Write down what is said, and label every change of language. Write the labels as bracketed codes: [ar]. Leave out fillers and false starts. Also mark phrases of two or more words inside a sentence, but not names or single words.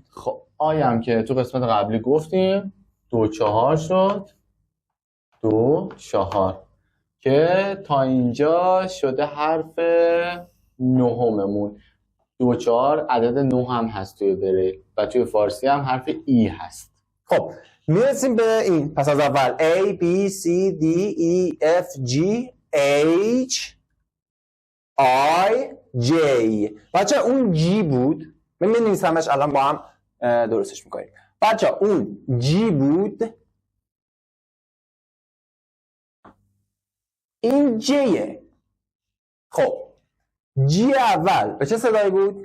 [fa] خب آیه هم که تو قسمت قبلی گفتیم 2 4 شد، 2 4 که تا اینجا شده حرف نهممون. 2 4 عدد 9 هم هست توی بریل و توی فارسی هم حرف ای هست. خب میرسیم به این. پس از اول [en] A B C D E F G H I J. [fa] بچه اون G بود، من می‌نویسمش الان با هم درستش میکنیم. بچه اون G بود، این Jه. خب G اول به چه صدایی بود؟